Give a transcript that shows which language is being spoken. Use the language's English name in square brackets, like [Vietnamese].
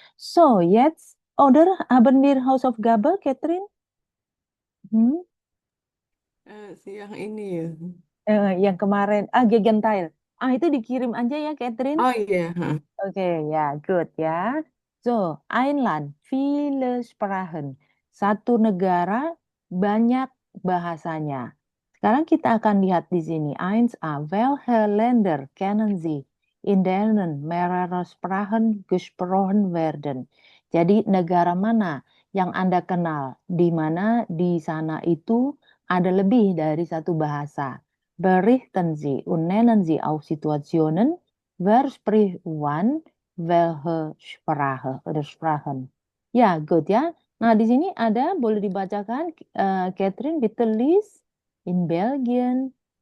[German] So, jetzt, oder haben wir Hausaufgabe, Catherine? Hmm? [Indonesian] Siang ini ya. Yang kemarin, Gegenteil. Itu dikirim aja ya, Catherine. Oh iya, ha. Oke, ya, good ya. [German] So, ein Land, viele Sprachen. [Indonesian] Satu negara, banyak bahasanya. Sekarang kita akan lihat di sini. [German] 1a, welche Länder kennen Sie, in denen mehrere Sprachen gesprochen werden? [Indonesian] Jadi, negara mana yang Anda kenal, di mana di sana itu ada lebih dari satu bahasa? [German] Berichten Sie und nennen Sie auch Situationen. Wer spricht wann welche Sprache oder Sprachen? [Indonesian] Ya, good ya. Nah, di sini ada, boleh dibacakan, Catherine, [German] bitte lies. In Belgien.